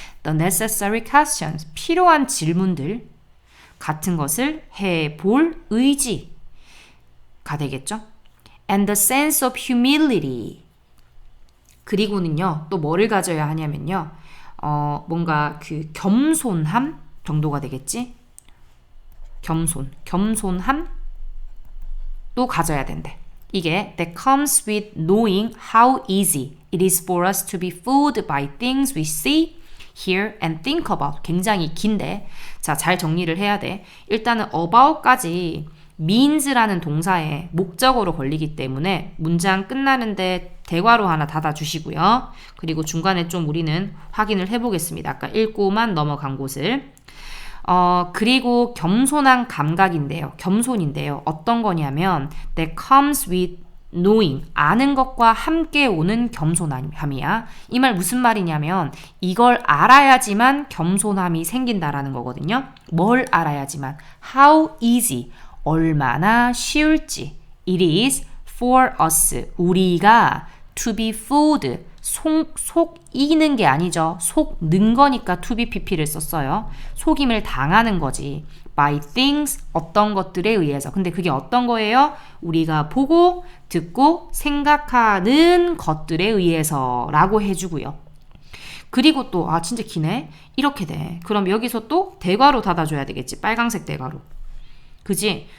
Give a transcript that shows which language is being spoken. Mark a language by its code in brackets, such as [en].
[en] The necessary questions [ko] 필요한 질문들 같은 것을 해볼 의지가 되겠죠. [en] And the sense of humility [ko] 그리고는요 또 뭐를 가져야 하냐면요 뭔가 그 겸손함 정도가 되겠지. 겸손함 또 가져야 된대. 이게 [en] that comes with knowing how easy it is for us to be fooled by things we see, hear and think about. [ko] 굉장히 긴데 자, 잘 정리를 해야 돼. 일단은 about까지 means라는 동사에 목적어로 걸리기 때문에 문장 끝나는데 대괄호 하나 닫아주시고요. 그리고 중간에 좀 우리는 확인을 해보겠습니다. 아까 읽고만 넘어간 곳을. 그리고 겸손한 감각인데요. 겸손인데요. 어떤 거냐면 [en] that comes with knowing [ko] 아는 것과 함께 오는 겸손함이야. 이 말 무슨 말이냐면 이걸 알아야지만 겸손함이 생긴다라는 거거든요. 뭘 알아야지만 [en] how easy [ko] 얼마나 쉬울지 [en] it is for us [ko] 우리가 [en] to be fooled [ko] 속이는 게 아니죠. 속는 거니까 to be pp를 썼어요. 속임을 당하는 거지. [en] by things [ko] 어떤 것들에 의해서. 근데 그게 어떤 거예요? 우리가 보고 듣고 생각하는 것들에 의해서 라고 해주고요. 그리고 또 진짜 기네. 이렇게 돼. 그럼 여기서 또 대괄호 닫아줘야 되겠지. 빨강색 대괄호. 그지?